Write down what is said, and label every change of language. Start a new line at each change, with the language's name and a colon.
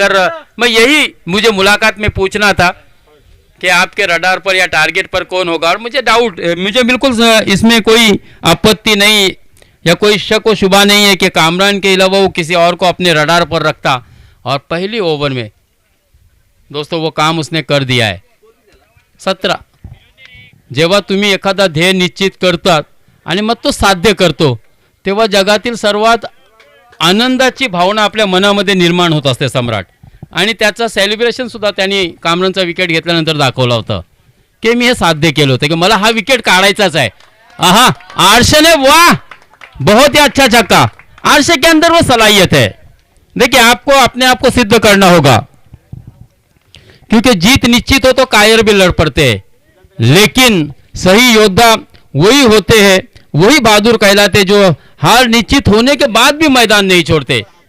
Hindi: अगर मैं यही मुझे मुलाकात में पूछना था कि आपके रडार पर या टारगेट पर कौन होगा, और मुझे डाउट, मुझे बिल्कुल इसमें कोई आपत्ति नहीं या कोई शक व शुबा नहीं है कि कामरान के अलावा वो किसी और को अपने रडार पर रखता। और पहली ओवर में दोस्तों वो काम उसने कर दिया है।
Marathi: 17 जेव्हा तुम्ही एखादा ध्येय निश्चित करतात आणि मग तो साध्य करतो, तेव्हा जगातील सर्वात आनंदाची भावना आपल्या मनामध्ये निर्माण होत असते सम्राट। आणि त्याचा सेलिब्रेशन सुद्धा त्यांनी कामरानचा विकेट घेतल्यानंतर दाखवला होता की मी हे साध्य केलं होतं की मला हा विकेट काढायचाच आहे।
Hindi: आहा, आर्शे ने वाह, बहुत ही अच्छा छक्का। आर्शे के अंदर वो सलाहियत है। देखिए आपको अपने आप को सिद्ध करना होगा, क्योंकि जीत निश्चित हो तो कायर भी लड़ पड़ते हैं, लेकिन सही योद्धा वही होते हैं, वही बहादुर कहलाते जो हार निश्चित होने के बाद भी मैदान नहीं छोड़ते।